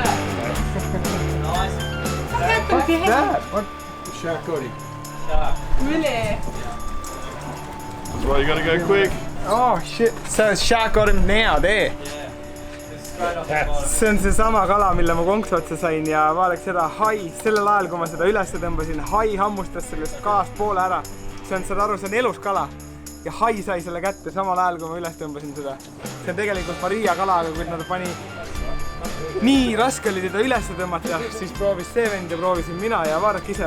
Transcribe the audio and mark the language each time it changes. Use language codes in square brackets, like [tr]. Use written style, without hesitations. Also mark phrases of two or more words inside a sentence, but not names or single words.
[en] Nice. What's that? What? Shark Cody. Shark. Really? That's why you gotta go quick. Oh shit, so shark got him now there. Yeah. Just straight off the bottom. [et] See on seesama kala, mille ma konksu otsa sain ja vaadake seda hai, sellel ajal kui ma seda üles tõmbasin, hai hammustas sellest kalast poole ära. See on, saad aru, see on elus kala ja hai sai selle kätte samal ajal kui ma üles tõmbasin seda. See on tegelikult Maria kala, aga kui nad pani nii raske oli teda üles tõmmata, siis proovis see vend ja proovisin mina ja vaadake ise.